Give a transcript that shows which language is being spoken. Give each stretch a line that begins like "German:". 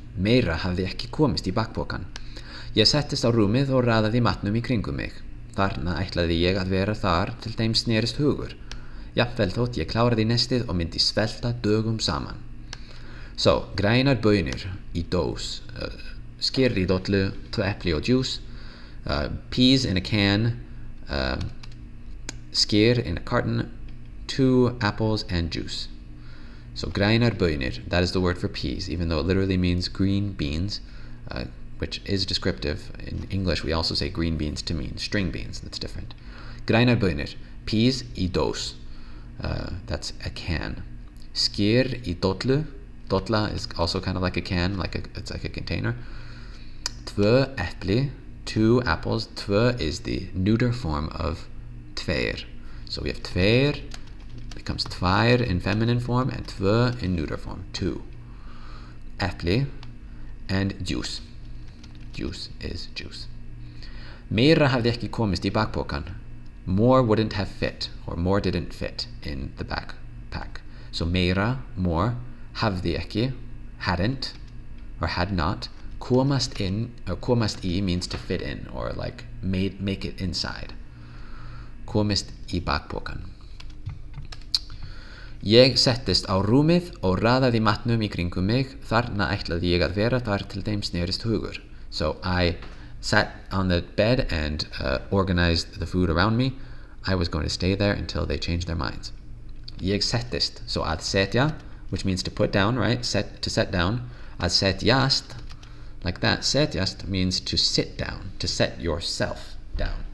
Icelandic: Meira hafði ekki komist í bakpokan. Ég settist á rúmið og raðaði matnum í kringum mig. Þarna ætlaði ég að vera þar til þeim snerist hugur. Jafnvel þótt ég kláraði nestið og myndi svelta dögum saman. So, grænar baunir í dós, sker í dollu, 2 epli og djús.
English: Peas in a can, sker in a carton, 2 apples and juice. So
Icelandic: grænar baunir,
English: that is the word for peas, even though it literally means green beans, which is descriptive. In English we also say green beans to mean string beans. That's different.
Icelandic: Grænar baunir,
English: peas
Icelandic: í dós,
English: that's a can.
Icelandic: Sker í dollu,
English: dolla is also kind of like a can, it's like a container.
Icelandic: 2 epli,
English: 2 apples. 2 is the neuter form of tveir. So we have tveir, becomes tvær in feminine form, and 2 in neuter form, 2. Epli and juice. Juice is juice.
Icelandic: Meira hafði ekki komist í bakpokan.
English: More wouldn't have fit, or more didn't fit in the backpack. So meira, more,
Icelandic: hafði ekki,
English: hadn't, or had not. Komast in, or
Icelandic: komast í
English: means to fit in, or like make it inside.
Icelandic: Komist í bakpokan. Ég settist á rúmið og raðaði matnum í kringum mig. Þarna ætlaði ég að vera þar til þeim snerist hugur.
English: So I sat on the bed and organized the food around me. I was going to stay there until they changed their minds.
Icelandic: Ég settist,
English: so
Icelandic: að setja,
English: which means to put down, right? To set down.
Icelandic: Að setjast,
English: like that. Setjast means to sit down, to set yourself down.